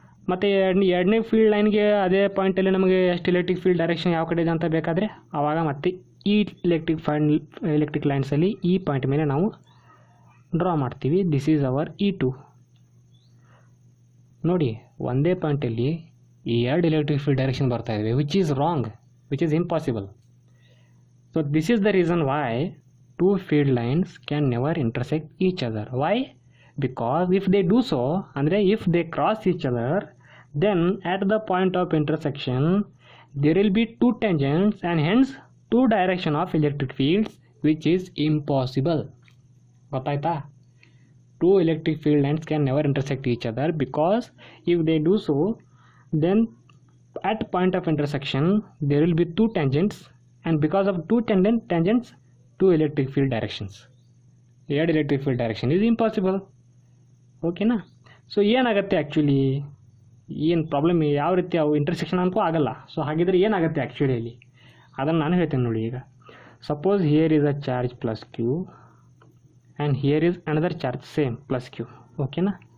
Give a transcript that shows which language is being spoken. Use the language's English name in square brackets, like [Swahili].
[Kannada] ಮತ್ತು ಎರಡನೇ ಫೀಲ್ಡ್ ಲೈನ್ಗೆ ಅದೇ ಪಾಯಿಂಟಲ್ಲಿ ನಮಗೆ ಎಷ್ಟು ಎಲೆಕ್ಟ್ರಿಕ್ ಫೀಲ್ಡ್ ಡೈರೆಕ್ಷನ್ ಯಾವ ಕಡೆ ಇದೆ ಅಂತ ಬೇಕಾದರೆ ಆವಾಗ ಮತ್ತೆ ಈ ಎಲೆಕ್ಟ್ರಿಕ್ ಲೈನ್ಸಲ್ಲಿ ಈ ಪಾಯಿಂಟ್ ಮೇಲೆ ನಾವು ಡ್ರಾ ಮಾಡ್ತೀವಿ. [English] This is our E2. [Kannada] ನೋಡಿ, ಒಂದೇ ಪಾಯಿಂಟಲ್ಲಿ ಈ ಎರಡು ಎಲೆಕ್ಟ್ರಿಕ್ ಫೀಲ್ಡ್ ಡೈರೆಕ್ಷನ್ ಬರ್ತಾ ಇವೆ, [English] Which is wrong, which is impossible. So this is the reason why two field lines can never intersect each other. Why? Because if they do so, [Kannada] ಅಂದರೆ [English] If they cross each other, then at the point of intersection there will be two tangents and hence two direction of electric fields, which is impossible. [Kannada] ಗೊತ್ತಾಯ್ತಾ? [English] Two electric field lines can never intersect each other, because if they do so, then at point of intersection there will be two tangents, and because of two tangents, two electric field directions. Third electric field direction is impossible. [Kannada] ಓಕೆನಾ. So ಏನಾಗುತ್ತೆ actually, ಏನು problem, ಯಾವ ರೀತಿ ಅವು intersection ಅಂತೂ ಆಗಲ್ಲ. So ಹಾಗಿದ್ರೆ ಏನಾಗುತ್ತೆ ಆ್ಯಕ್ಚುಲಿಯಲ್ಲಿ ಅದನ್ನು ನಾನು ಹೇಳ್ತೇನೆ ನೋಡಿ. ಈಗ [English] suppose here is a charge plus q and here is another charge same plus q, [Kannada] ಓಕೆನಾ.